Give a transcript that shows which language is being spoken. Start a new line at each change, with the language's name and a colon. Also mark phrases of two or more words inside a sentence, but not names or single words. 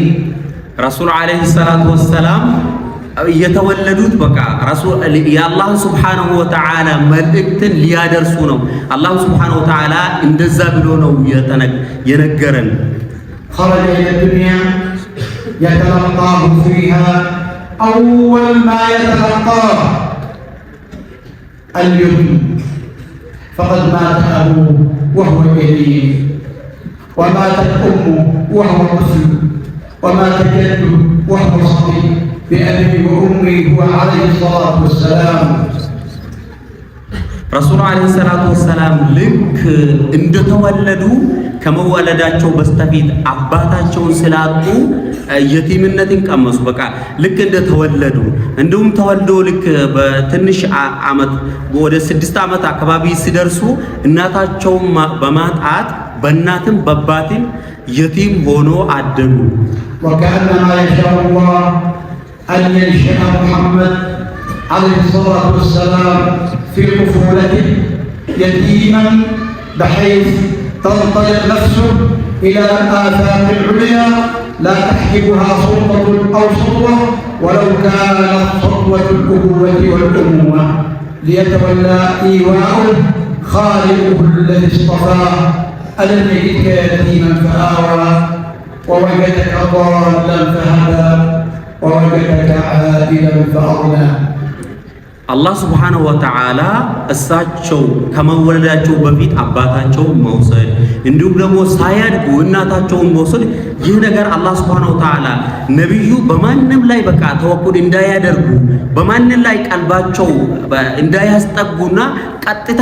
Arabic: رسول عليه الصلاة والسلام
Amharic: የተወለዱት በቃ የአላህ
Arabic: سبحانه وتعالى
Amharic: መልእክትን ሊያደርሱ ነው። አላህ
Arabic: سبحانه وتعالى
Amharic: እንደዛ ብሎ ነው የነገረን።
Arabic: خرج إلى الدنيا يتلقاه فيها أول ما يتلقاه اليتم، فقد مات أبوه وهو يتيم، وماتت أمه وهو مسلم، ومات جده وهو صغير بأبي وأمي هو عليه الصلاة والسلام.
Amharic: ረሱል
Arabic: عليه الصلاة والسلام
Amharic: ልክ እንደተወለዱ ከመወለዳቸው በስተፊት አባታቸውን ስላጡ የቲምነትን ቀመሱ። በቃ ልክ እንደተወለዱ እንዲሁም ተወልዶ ልክ በትንሽ ዓመት ወደ 6 ዓመት አካባቢ ሲደርሱ እናታቸውን በማጣት በእናትም በአባትም የቲም ሆኖ አደጉ።
Arabic: وكأنما يشاء الله أن ينشأ محمد عليه الصلاة والسلام في طفولته يتيما بحيث تنطلق نفسه إلى الآفاق العليا لا تحجبها سلطة أو سطوة ولو كانت سطوة الأبوة والأمومة، ليتولى إيواءه خالقه الذي اصطفاه. ألم يجدك يتيما فآوى ووجدك ضالا فهدى ووجدك عائلا فأغنى.
Amharic: አላህ
Arabic: سبحانه وتعالى
Amharic: እሳቸው ከመወለዳቸው በፊት አባታቸው መውሰድ እንዲሁም ደግሞ ሳያድጉ እናታቸውን መውሰድ ይህ ነገር አላህ Subhanahu
Arabic: وتعالى
Amharic: ነብዩ በማንም ላይ በቃ ተወኩል እንዳያደርጉ በማንም ላይ ቀልባቸው እንዳያስጠጉና ቀጥታ